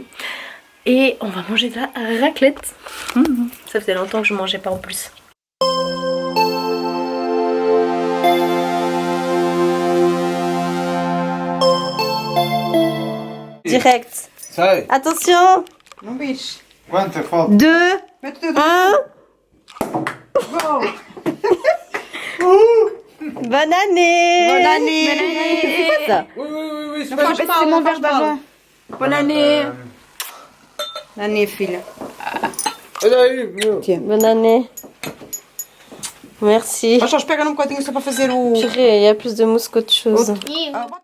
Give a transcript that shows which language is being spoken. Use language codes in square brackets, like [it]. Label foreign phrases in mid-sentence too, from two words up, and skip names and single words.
[fr] Et on va manger de la raclette. Ça faisait longtemps que je mangeais pas en plus. Direct. [pt] Sai. [fr] Attention. [pt] Não bicho. Quanto falta? 2, Mete o dedo. 1. [fr] Bonne année. Bonne année. C'est quoi ça? Oui, [pt] Não faz mal, não faz mal. [fr] Bonne année. Bonne année, [pt] filha. Olha aí, meu. [fr] Tiens. Bonne année. Merci. [pt] Mas só pega num bocadinho só para fazer o... [fr] Purée, il y a plus de mousse qu'autre chose.